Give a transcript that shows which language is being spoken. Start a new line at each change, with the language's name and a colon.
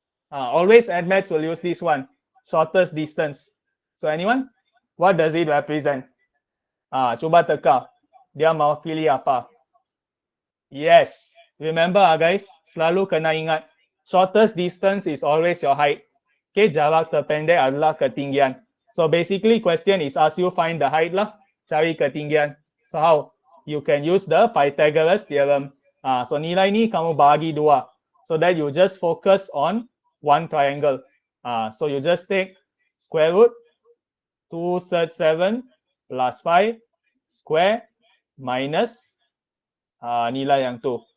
English: Always admaths will use this one. Shortest distance. So anyone? What does it represent?
Malay: Cuba teka. Dia mewakili apa? Yes. Remember guys, selalu kena ingat.
English: Shortest distance is always your height.
Malay: Okay, jarak terpendek adalah ketinggian.
English: So basically question is ask you find the height lah.
Malay: Cari ketinggian.
English: So how? You can use the Pythagoras theorem.
Malay: So nilai ni kamu bagi 2.
English: So that you just focus on one triangle. So you just take square root 2/7 plus 5 square minus
Malay: nilai yang tu.